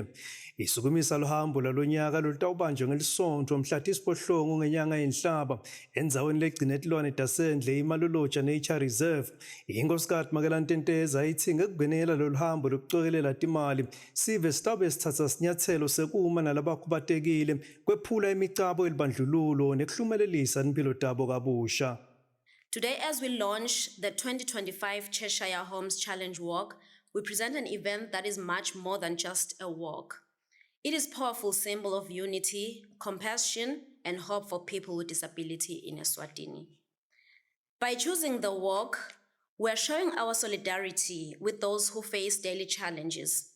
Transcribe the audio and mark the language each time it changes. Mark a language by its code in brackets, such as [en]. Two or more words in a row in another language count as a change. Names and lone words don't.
[ss] Isukumisa luhambo lwalonyaka lolutawubanjwa ngelisonto mhla tisiphohlongo ngenyanga yenhlaba endzaweni legcine tilwane tasendle iMaloloja Nature Reserve. Inkosikati Makela Ndendesa ithi ngekubhenela loluhambo lokucokelela timali sive sitawube sithatha sinyathelo sekuma nalabakhubatekile kwephula imicabo elibandlululo nekuhlumelelisa impilo tabo kabusha. [en] Today, as we launch the 2025 Cheshire Homes Challenge Walk, we present an event that is much more than just a walk. It is a powerful symbol of unity, compassion, and hope for people with disability in Eswatini. By choosing the walk, we are showing our solidarity with those who face daily challenges.